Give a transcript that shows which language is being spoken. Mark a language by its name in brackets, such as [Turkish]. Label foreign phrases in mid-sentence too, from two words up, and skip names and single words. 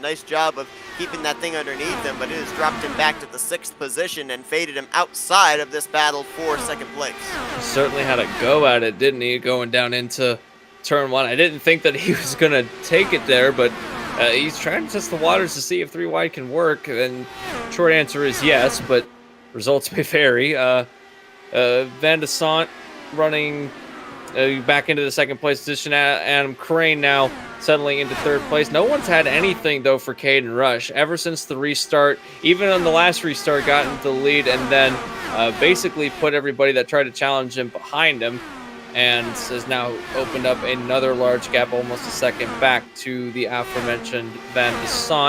[English] Nice job of keeping that thing underneath him, but it has dropped him back to the 6th position and faded him outside of this battle for second place. He certainly had a go at it, didn't he, going down into turn one. I didn't think that he was going to take it there, but he's trying to test the waters to see if three wide can work, and short answer is yes, but results may vary. Van de Sant running back into the second place position. Adam Crane now settling into third place. No one's had anything, though, for Caden Rush ever since the restart. Even on the last restart, got into the lead and then basically put everybody that tried to challenge him behind him, and has now opened up another large gap, almost a second back to the aforementioned Van de Sant.